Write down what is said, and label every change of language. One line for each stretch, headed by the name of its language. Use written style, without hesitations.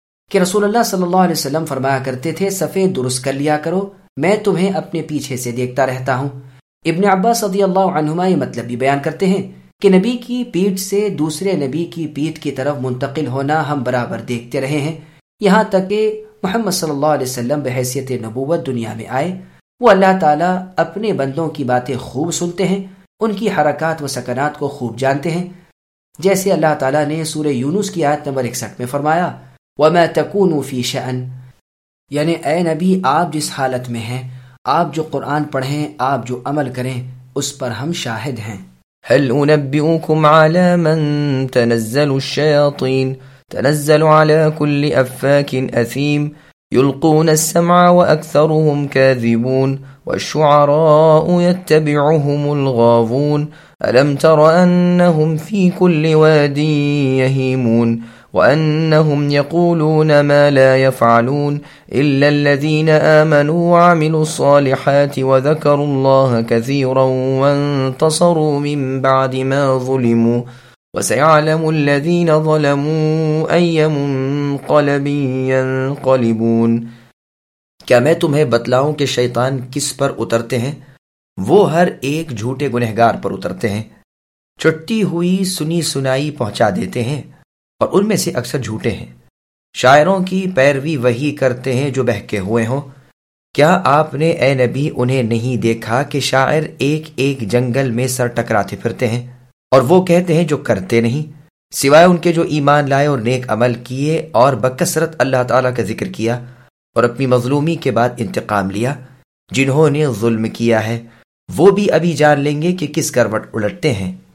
Urdu: کہ رسول اللہ صلی اللہ علیہ وسلم فرمایا کرتے تھے، صفے درست کر لیا کرو، میں تمہیں اپنے پیچھے سے دیکھتا رہتا ہوں۔ ابن عباس رضی اللہ عنہما یہ مطلب بھی بیان کرتے ہیں کہ نبی کی پیٹ سے دوسرے نبی کی پیٹ کی طرف منتقل ہونا ہم برابر دیکھتے رہے ہیں، یہاں تک کہ محمد صلی اللہ علیہ وسلم بحیثیت نبوت دنیا میں آئے۔ وہ اللہ تعالیٰ اپنے بندوں کی باتیں خوب سنتے ہیں، ان کی حرکات و سکنات کو خوب جانتے ہیں، جیسے اللہ تعالیٰ نے سورہ یونس کی آیت نمبر 61 میں فرمایا،
Arabic: وما تكون في شأن،
Urdu: یعنی اے نبی آپ جس حالت میں ہیں، آپ جو قرآن پڑھیں، آپ جو عمل کریں، اس پر ہم شاہد ہیں۔
Arabic: هل أنبئكم على من تنزل الشياطين تنزل على كل أفاك أثيم يلقون السمع وأكثرهم كاذبون والشعراء يتبعهم الغاوون ألم تر أنهم في كل واد يهيمون وأنهم يقولون ما لا يفعلون إلا الذين آمنوا وعملوا الصالحات وذكروا الله كثيرا وانتصروا من بعد ما ظلموا وسيعلم الذين ظلموا أي منقلب ينقلبون۔
Urdu: کیا میں تمہیں بتلاؤں کہ شیطان کس پر اترتے ہیں؟ وہ ہر ایک جھوٹے گنہگار پر اترتے ہیں، چٹی ہوئی سنی سنائی پہنچا دیتے ہیں اور ان میں سے اکثر جھوٹے ہیں، شاعروں کی پیروی وہی کرتے ہیں جو بہکے ہوئے ہوں۔ کیا آپ نے اے نبی انہیں نہیں دیکھا کہ شاعر ایک ایک جنگل میں سر ٹکراتے پھرتے ہیں اور وہ کہتے ہیں جو کرتے نہیں، سوائے ان کے جو ایمان لائے اور نیک عمل کیے اور بکثرت اللہ تعالیٰ کا ذکر کیا اور اپنی مظلومی کے بعد انتقام لیا، جنہوں نے ظلم کیا ہے وہ بھی ابھی جان لیں گے کہ کس کروٹ الٹتے ہیں۔